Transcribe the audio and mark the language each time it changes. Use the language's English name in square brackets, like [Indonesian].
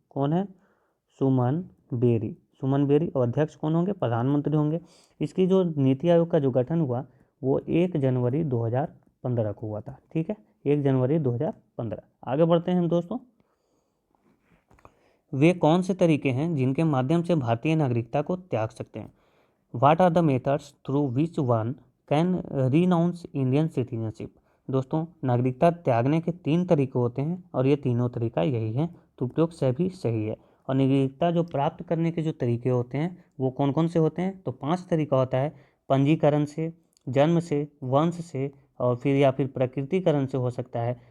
[Hindi] कौन है, सुमन बेरी। और अध्यक्ष कौन होंगे, प्रधानमंत्री होंगे। इसकी जो नीति आयोग का जो गठन हुआ वो 1 जनवरी 2015 को हुआ था। ठीक है, 1 जनवरी 2015। आगे बढ़ते हैं हम दोस्तों। वे कौन से तरीके हैं जिनके माध्यम से भारतीय नागरिकता को त्याग सकते हैं। [English] What are the methods through which one can renounce Indian citizenship? [Hindi] दोस्तों नागरिकता त्यागने के 3 तरीके होते हैं और ये तीनों तरीका यही है, तो उपयोग सभी सही है। और नागरिकता जो प्राप्त करने के जो तरीके होते हैं वो कौन कौन से होते हैं, तो 5 तरीका होता है। पंजीकरण से, जन्म से, वंश से, और फिर या फिर प्रकृतिकरण से हो सकता है।